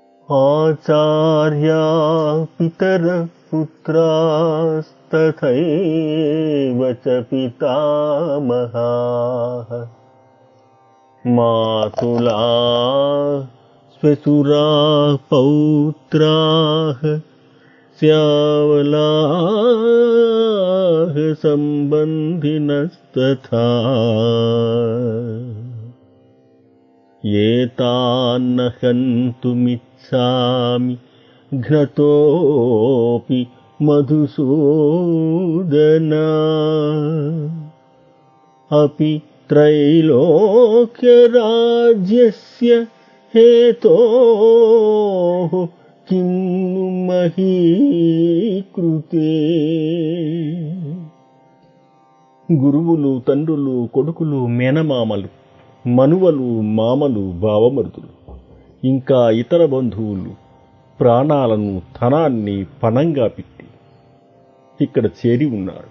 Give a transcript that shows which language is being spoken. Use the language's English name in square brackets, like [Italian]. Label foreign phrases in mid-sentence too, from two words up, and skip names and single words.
[Sanskrit] ఆచార్యా పితరః పుత్రాస్తథైవ చ పితామహాః మాతులాః శ్వశురాః పౌత్రాః శ్యామలాః సంబంధినస్తథా ఏతాన్న హन्तुमिच्छामि घ्नतोऽपि मधुसूदन अपि त्रैलोक्यराज्यस्य हेतोः किं नु मही कृते. [Telugu] గురువులు, తండ్రులు, కొడుకులు, మేనమామలు, మనువలు, మామలు, బావమరుదులు, ఇంకా ఇతర బంధువులు ప్రాణాలను, ధనాన్ని పణంగా పెట్టి ఇక్కడ చేరి ఉన్నాడు.